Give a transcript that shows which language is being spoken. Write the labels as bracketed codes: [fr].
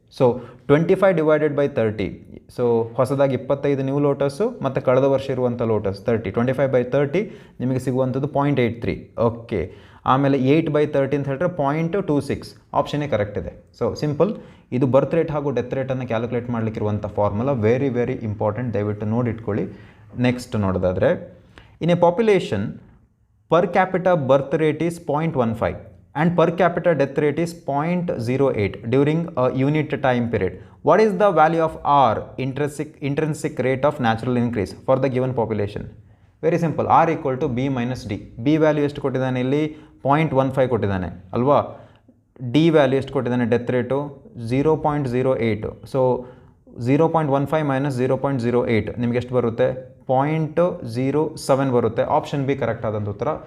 [kn] So 25 divided by 30. So ಹೊಸದಾಗಿ 25 new lotus ಮತ್ತು ಕಳೆದ ವರ್ಷ ಇರುವಂಥ ಲೋಟಸ್ 30. 25/30 ನಿಮಗೆ ಸಿಗುವಂಥದ್ದು 0.83. ಓಕೆ, ಆಮೇಲೆ 8/30 ಅಂತ ಹೇಳಿದ್ರೆ 0.26. ಆಪ್ಷನ್ನೇ ಕರೆಕ್ಟ್ ಇದೆ. So simple. ಇದು ಬರ್ತ್ ರೇಟ್ ಹಾಗೂ death ರೇಟನ್ನು calculate ಮಾಡಲಿಕ್ಕಿರುವಂಥ formula. Very very important. ದಯವಿಟ್ಟು ನೋಡಿಟ್ಕೊಳ್ಳಿ. [en] Next ನೋಡೋದಾದರೆ, in a population per capita birth rate is 0.15 and per capita death rate is 0.08 during a unit time period. What is the value of R, intrinsic rate of natural increase for the given population? Very simple. R equal to B minus D. [kn] B value ಎಷ್ಟು ಕೊಟ್ಟಿದ್ದಾನೆ ಇಲ್ಲಿ? 0.15 ಕೊಟ್ಟಿದ್ದಾನೆ ಅಲ್ವಾ? D value ಎಷ್ಟು ಕೊಟ್ಟಿದ್ದಾನೆ? Death rate 0.08. So 0.15 minus 0.08 ನಿಮಗೆ ಎಷ್ಟು ಬರುತ್ತೆ? 0.07 ಬರುತ್ತೆ. ಆಪ್ಷನ್ ಬಿ ಕರೆಕ್ಟ್ ಆದಂಥ ಉತ್ತರ.